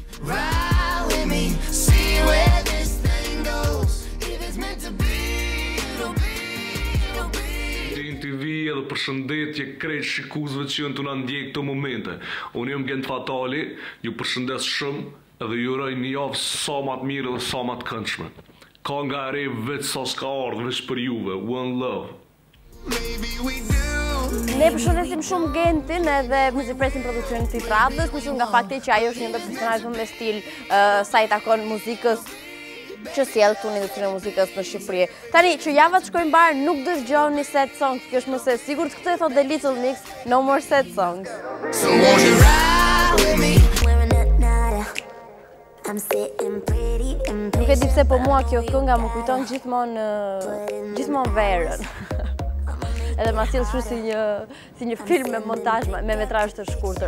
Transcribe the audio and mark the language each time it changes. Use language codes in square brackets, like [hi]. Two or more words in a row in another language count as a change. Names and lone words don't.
[sq] TV edhe përshëndetje krejt shikuesve që janë të na ndjek këto momente. Unë jam Gent Fatali, ju përshëndes shumë edhe ju uroj një javë sa më të mirë dhe sa më të këndshme. Ka nga re vetë sa s'ka ardhur veç për juve. [en] One love. [sq] Ne përshëndesim shumë Gentin edhe muzikpresin produksionin të radhës, nisur nga fakti që ajo është një ndër personazhet me stil sa i takon muzikës që sjell këtu në industrinë e muzikës në Shqipëri. Tani që javat shkojnë mbar, nuk dëgjoni [en] sad songs, [sq] kjo është më se sigurt, këtë e thot The Little Mix, [en] no more sad songs. [sq] Nuk e di pse po mua kjo kënga më kujton gjithmonë verën. Edhe ma sjell kështu si një film me montazh me metrazh të shkurtër.